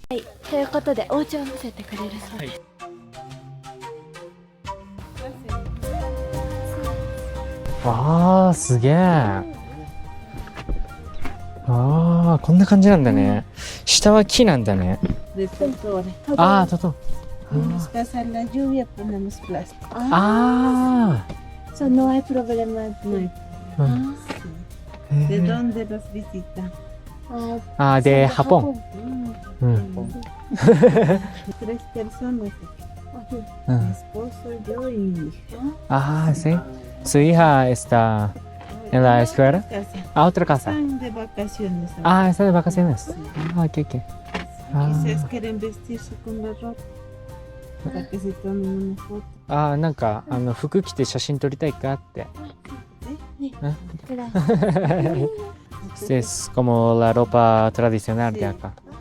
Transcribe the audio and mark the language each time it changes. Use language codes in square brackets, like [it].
[ja] はい、ということでお家を見せてくれるそうです。わあ、すげえ。ああ、こんな感じなんだね。下は木なんだね。ああ、トト。 [es] Pasar la lluvia ponemos plástico. ああ。 [ja] そう、 [es] no hay problema. ¿De dónde los visitan? Ah, de Japón. Tres personas. Mi esposo, yo y mi hija. Ah, sí. Su hija está en la escuela. Casa. Ah, otra casa. Están de vacaciones. Ah, está de vacaciones. Ah, ok, ok. Quizás quieren vestirse con la ropa para que se tomen una foto. [ja] あーなんか服着て写真撮りたいかって。 [es] Este es como la ropa tradicional de acá.